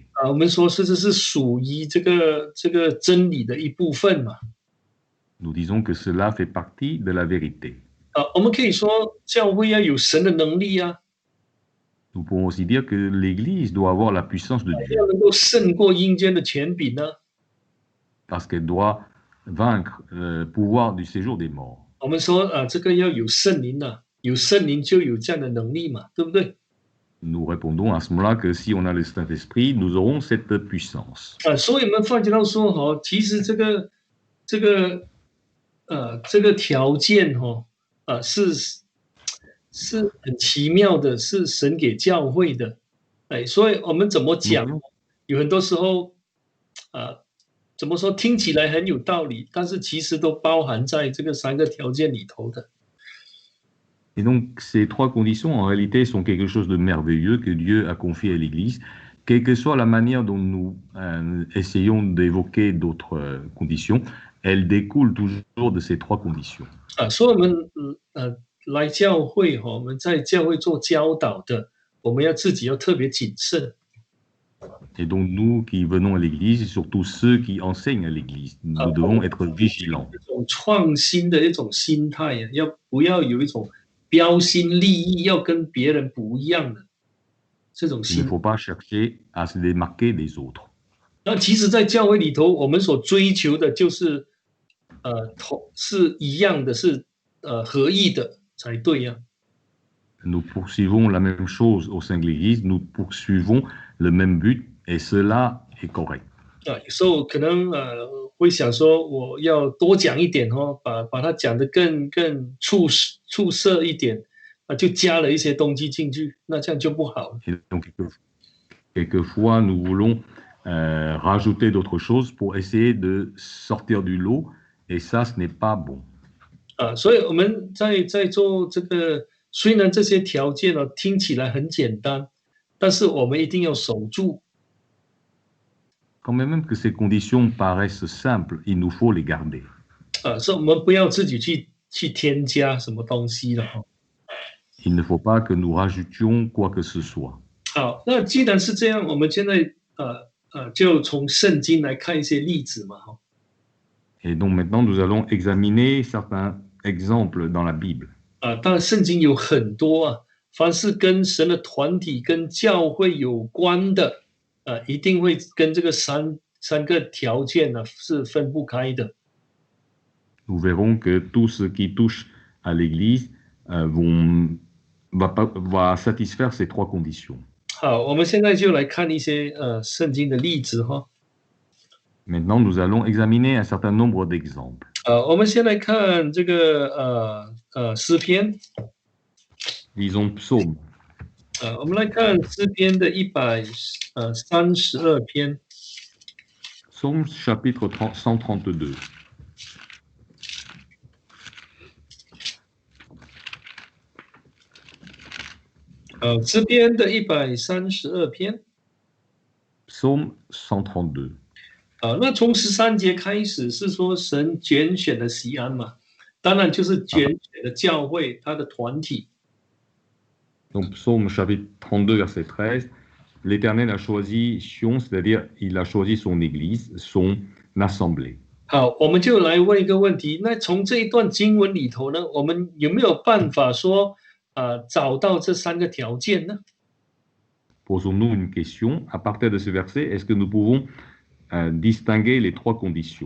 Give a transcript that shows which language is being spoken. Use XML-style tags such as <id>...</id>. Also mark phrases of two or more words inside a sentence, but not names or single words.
<zh>我们说这是属于这个真理的一部分嘛。</zh> <fr>Nous disons que cela fait partie de la vérité.</fr> <zh>我们可以说教会要有神的能力啊。</zh> <fr>Nous pouvons aussi dire que l'Église doit avoir la puissance de Dieu.</fr> <zh>要能够胜过阴间的权柄呢。</zh> <fr>Parce qu'elle doit vaincre le pouvoir du séjour des morts.</fr> <zh>我们说这个要有圣灵啊，有圣灵就有这样的能力嘛，对不对？</zh> <fr>Nous répondons à ce moment-là que si on a le Saint-Esprit, nous aurons cette puissance.</fr> <zh>所以我们发觉到说其实这个条件是很奇妙的，是神给教会的。所以我们怎么讲？有很多时候怎么说听起来很有道理，但是其实都包含在这个3个条件里头的。</zh> <fr>Et donc, ces 3 conditions, en réalité, sont quelque chose de merveilleux que Dieu a confié à l'Église, quelle que soit la manière dont nous essayons d'évoquer d'autres conditions, elles découlent toujours de ces 3 conditions.</fr> <zh>所以我们来教会我们在教会做教导的，我们自己要特别谨慎。</zh> <fr>Et donc, nous qui venons à l'Église, et surtout ceux qui enseignent à l'Église, nous devons être vigilants.</fr> <zh>这种创新的一种心态不要有一种标新立异，要跟别人不一样的这种心。</zh> <fr>Il ne faut pas chercher à se démarquer des autres.</fr> <zh>那其实，在教会里头，我们所追求的就是是一样的，是合意的才对呀。</zh> <fr>Nous poursuivons la même chose au sein de l'Église, nous poursuivons le même but, et cela est correct.</fr> <zh>有时候可能会想说，我要多讲一点把它讲得更出色一点，就加了一些东西进去，那这样就不好了。</zh> <fr>Et donc, quelquefois, nous voulons rajouter d'autres choses pour essayer de sortir du lot, et ça, ce n'est pas bon.</fr> <zh>所以我们在做这个，虽然这些条件听起来很简单，但是我们一定要守住。</zh> <fr>quand bien même que ces conditions paraissent simples, il nous faut les garder.</fr> <zh>所以我们不要自己去添加什么东西了哈。</zh> <fr>Il ne faut pas que nous rajoutions quoi que ce soit.</fr> <zh>好，那既然是这样，我们现在就从圣经来看一些例子嘛哈。</zh> <fr>Et donc maintenant, nous allons examiner certains exemples dans la Bible.</fr> <zh>当然圣经有很多啊，凡是跟神的团体、跟教会有关的，一定会跟这个三个条件呢是分不开的。</zh> <fr>Nous verrons que tout ce qui touche à l'Église va satisfaire ces trois conditions.</fr> <zh>好，我们现在就来看一些圣经的例子哈。</zh> <fr>Maintenant, nous allons examiner un certain nombre d'exemples.</fr> <zh>我们先来看这个诗篇。</zh> <fr>Lisons Psaume.</fr> <zh>我们来看诗篇的132篇。</zh> <fr>Psaume chapitre 132.</fr> <zh>诗篇的132篇。</zh> <fr>Psaume 132.</fr> <zh>那从13节开始是说神拣选了锡安嘛，当然就是拣选了教会他的团体。</zh> <fr>Donc Psaume chapitre 32 verset 13, l'Éternel a choisi Sion, c'est-à-dire il a choisi son Église, son assemblée.</fr> <zh>好，我们就来问一个问题，那从这一段经文里头呢，我们有没有办法说找到这3个条件呢？</zh> <fr>Posons-nous une question. À partir de ce verset, est-ce que nous pouvons distinguer les trois conditions?</fr>